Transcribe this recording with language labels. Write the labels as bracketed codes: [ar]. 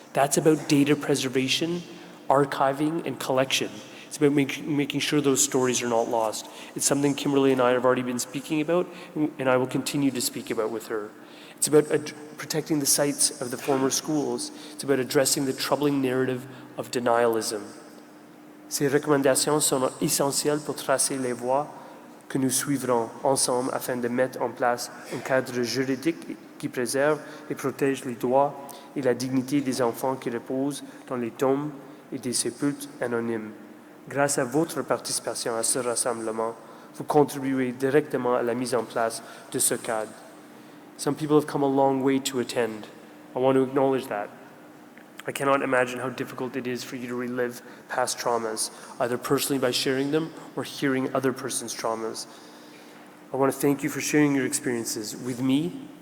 [en] That's about data preservation, archiving, and collection. It's about making sure those stories are not lost. It's something Kimberly and I have already been speaking about, and I will continue to speak about with her. It's about protecting the sites of the former schools. It's about addressing the troubling narrative of denialism. [fr] Ces recommandations sont essentielles pour tracer les voies que nous suivrons ensemble afin de mettre en place un cadre juridique qui préserve et protège les droits et la dignité des enfants qui reposent dans les tombes et des sépulcres anonymes. Grâce à votre participation à ce rassemblement, vous contribuez directement à la mise en place de ce cadre. [en] Some people have come a long way to attend. I want to acknowledge that. I cannot imagine how difficult it is for you to relive past traumas, either personally by sharing them or hearing other persons' traumas. I want to thank you for sharing your experiences with me